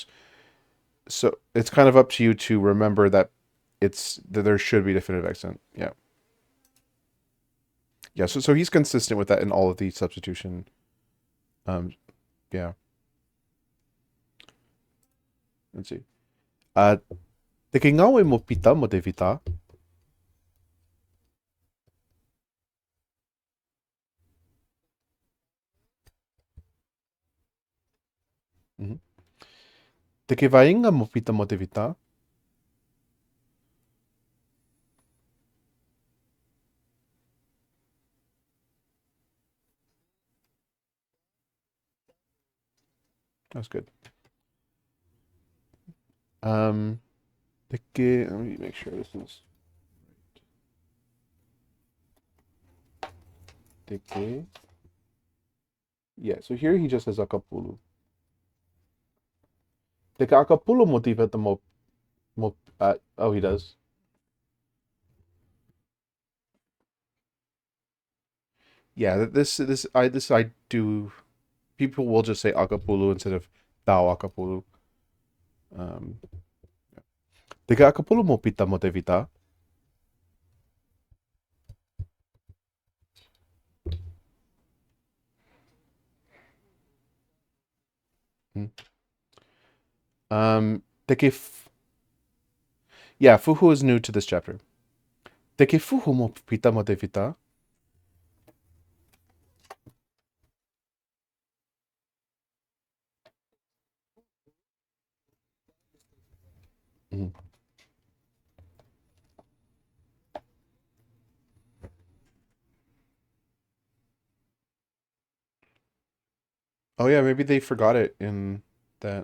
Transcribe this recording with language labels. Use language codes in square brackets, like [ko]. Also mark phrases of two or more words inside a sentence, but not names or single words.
[en] So it's kind of up to you to remember that it's that there should be definitive accent. Yeah. Yeah, so he's consistent with that in all of the substitution. Um yeah. Let's see. [to] Uh Te ke ngawe mo pita mo te vita. [en] Mhm. [to] Te ke vainga mo pita mo te vita. [en] That's good. Um [to] Te ke, [en] let me make sure this is [to] te ke. [en] Yeah, so here he just says akapulu. [to] Te ke akapulu mo te vita mo [en] oh, he does. Yeah, this I do. People will just say akapulu instead of [to] tau akapulu. Um Te ke akapulu mo pita mo te vita. [en] Hmm. [to] Te ke [en] yeah, fuhu is new to this chapter. [to] Te ke fuhu mo pita mo te vita. [en] Mhm. Oh yeah, maybe they forgot it in that.